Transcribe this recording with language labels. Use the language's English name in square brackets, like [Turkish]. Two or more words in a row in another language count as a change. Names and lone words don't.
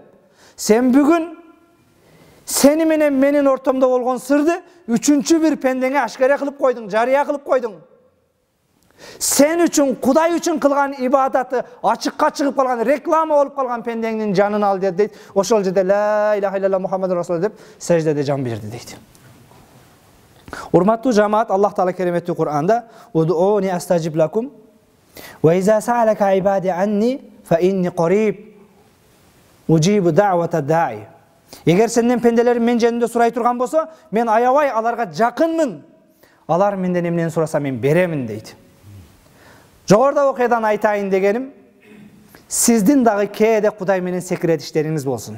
[Kyrgyz] Сен бүгүн сени менен менин ортомдо болгон сырды үчүнчү бир пендеңе ашкара кылып койдуң, жарыя кылып койдуң. Sen үчүн, Кудай үчүн кылган ибадаты ачыкка чыгып калган, реклама болуп калган пендеңдин жанын ал дейт. Ошол жерде [Arabic] لا إله إلا الله محمد رسول الله [Kyrgyz] деп саждеде жан берди дейт. Урматтуу жамаат, Аллах Таала кереметтүү Кур'анда [Arabic] "ادعوني أستجب لكم وإذا سألك عبادي عني فإني قريب أجيب دعوة الداع." [Kyrgyz] Эгер сенден пенделерим мен жөнүндө сурай турган болсо, мен аябай аларга жакынмын. Алар менден эмнени сураса мен беремин дейт. Жогоруда окуядан айтайын дегеним, сиздин дагы кээде Кудай менен секрет иштериңиз болсун.